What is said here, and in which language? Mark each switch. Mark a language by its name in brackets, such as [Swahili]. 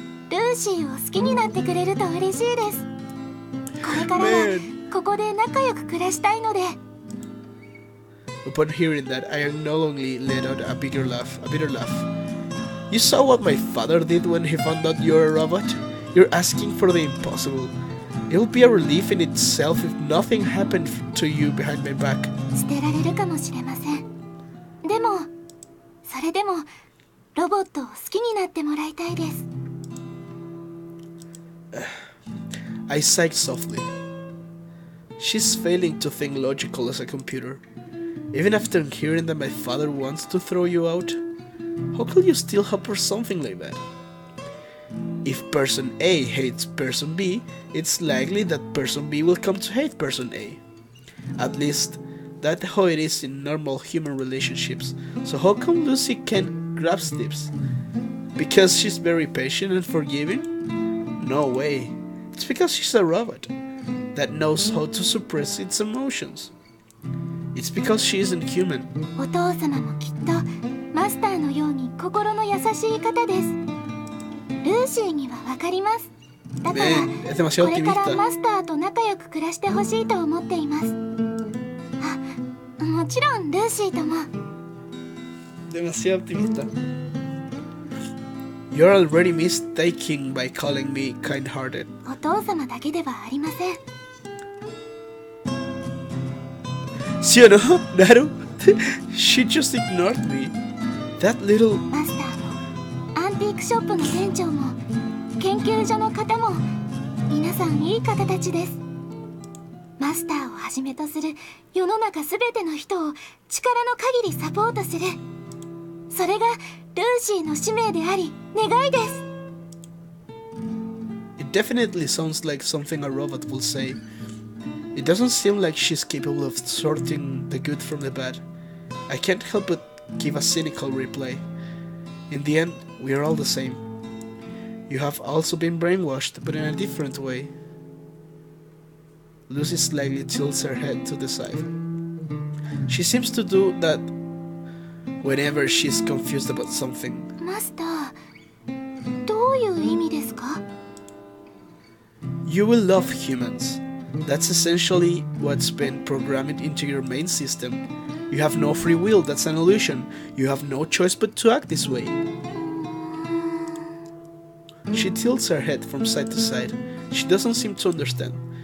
[Japanese] ルーシーを好きになってくれると嬉しいです。これからはここで仲良く暮らしたいので。 [English] Upon hearing that, I unknowingly let out a bitter laugh. You saw what my father did when he found out you're a robot? You're asking for the impossible. It will be a relief in itself if nothing happened to you behind my back. [Japanese] 捨てられるかもしれません。でも、それでもロボットを好きになってもらいたいです。 [English] I sighed softly. She's failing to think logical as a computer. Even after hearing that my father wants to throw you out, how could you still hope for something like that? If person A hates person B, it's likely that person B will come to hate person A. At least, that's how it is in normal human relationships. So how come Lucy can't grasp this? Because she's very patient and forgiving? No way. It's because she's a robot that knows how to suppress its emotions. It's because she isn't human. [Japanese] お父様もきっとマスターのように心の優しい方です。ルーシーにはわかります。だからこれからマスターと仲良く暮らしてほしいと思っています。あ、もちろんルーシーとも。 [Spanish] Demasiado optimista. [English] You're already mistaken by calling me kind-hearted. [Japanese] お父様だけではありません。 [Spanish] ¿Sí o no, [English] Naru? She just ignored me. That little... [Japanese] マスターもアンティークショップの店長も研究所の方も皆さんいい方たちです。マスターをはじめとする世の中すべての人を力の限りサポートする。それがルーシーの使命であり願いです。 [English] It definitely sounds like something a robot will say. It doesn't seem like she's capable of sorting the good from the bad. I can't help but give a cynical reply. In the end, we are all the same. You have also been brainwashed, but in a different way. Lucy slightly tilts her head to the side. She seems to do that whenever she's confused about something. [Japanese] マスター、どういう意味ですか? [English] You will love humans. That's essentially what's been programmed into your main system. You have no free will, that's an illusion. You have no choice but to act this way. She tilts her head from side to side. She doesn't seem to understand.